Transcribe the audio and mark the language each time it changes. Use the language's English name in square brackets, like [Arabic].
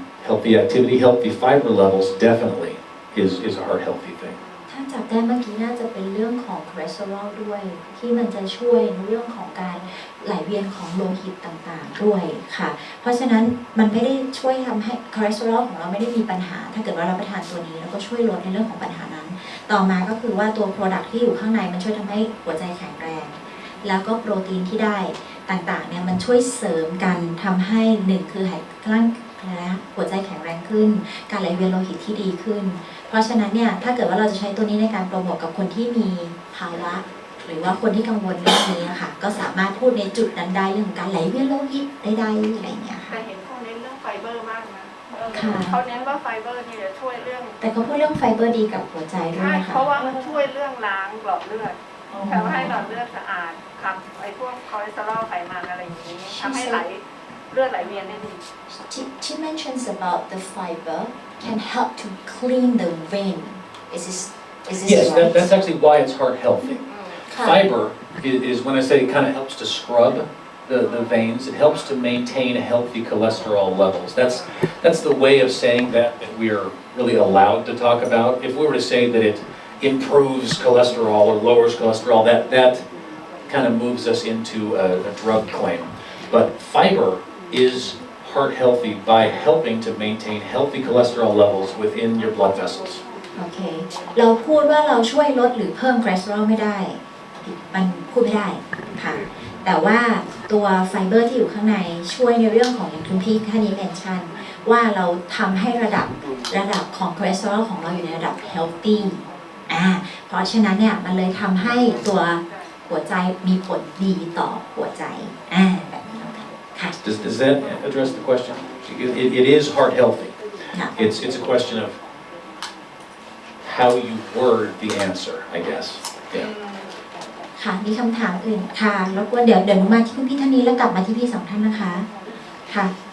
[English] Healthy activity, healthy fiber levels definitely is a heart healthy thing. [Thai] ถ้าจับได้เมื่อกี้น่าจะเป็นเรื่องของคอเลสเตอรอลด้วยที่มันจะช่วยในเรื่องของการไหลเวียนของโลหิตต่างๆด้วยค่ะเพราะฉะนั้นมันไม่ได้ช่วยทำให้คอเลสเตอรอลของเราไม่ได้มีปัญหาถ้าเกิดว่าเรารับประทานตัวนี้แล้วก็ช่วยลดในเรื่องของปัญหานั้นต่อมาก็คือว่าตัว product ที่อยู่ข้างในมันช่วยทำให้หัวใจแข็งแรงแล้วก็โปรตีนที่ได้ต่างๆเนี่ยมันช่วยเสริมกันทำให้หนึ่งคือ หัวใจแข็งแรงขึ้นการไหลเวียนโลหิตที่ดีขึ้นเพราะฉะนั้นเนี่ยถ้าเกิดว่าเราจะใช้ตัวนี้ในการโปรโมทกับคนที่มีภาวะหรือว่าคนที่กังวลเรื่องนี้นะคะก็สามารถพูดในจุดนั้นได้เรื่องของการไหลเวียนโลหิตได้อะไรอย่างเงี้ยค่ะ แต่เห็นเขาเน้นเรื่องไฟเบอร์มากนะ ค่ะ เขาเน้นว่าไฟเบอร์นี่จะช่วยเรื่อง แต่เขาพูดเรื่องไฟเบอร์ดีกับหัวใจด้วย ใช่ นะคะ เพราะว่ามันช่วยเรื่องล้างหลอดเลือดทำให้หลอดเลือดสะอาดขับไอ้พวกคอเลสเตอรอลไขมันอะไรอย่างนี้ทำให้เลือดไหลเวียนได้ดี [English] She mentions about the fiber can help to clean the vein. Is this Yes, right? that's actually why it's heart healthy. [Thai] ค่ะ [English] Fiber is when I say it kind of helps to scrub the veins. It helps to maintain healthy cholesterol levels. That's the way of saying that we are really allowed to talk about. If we were to say that it improves cholesterol or lowers cholesterol, that kind of moves us into a drug claim. But fiber is heart healthy by helping to maintain healthy cholesterol levels within your blood vessels. [Thai] โอเคเราพูดว่าเราช่วยลดหรือเพิ่มคอเลสเตอรอลไม่ได้มันพูดไม่ได้ค่ะแต่ว่าตัวไฟเบอร์ที่อยู่ข้างในช่วยในเรื่องของอย่างคุณพี่ท่านนี้เมนชั่นว่าเราทำให้ระดับของคอเลสเตอรอลของเราอยู่ในระดับ healthy เพราะฉะนั้นเนี่ยมันเลยทำให้ตัวหัวใจมีผลดีต่อหัวใจแบบนี้แล้วกันค่ะ [English] Does that address the question? It is heart healthy. It's a question of how you word the answer, I guess. Yeah. [Thai] ค่ะมีคำถามอื่นค่ะรบกวนเดี๋ยวหนูมาที่คุณพี่ท่านนี้แล้วกลับมาที่พี่สองท่านนะคะค่ะ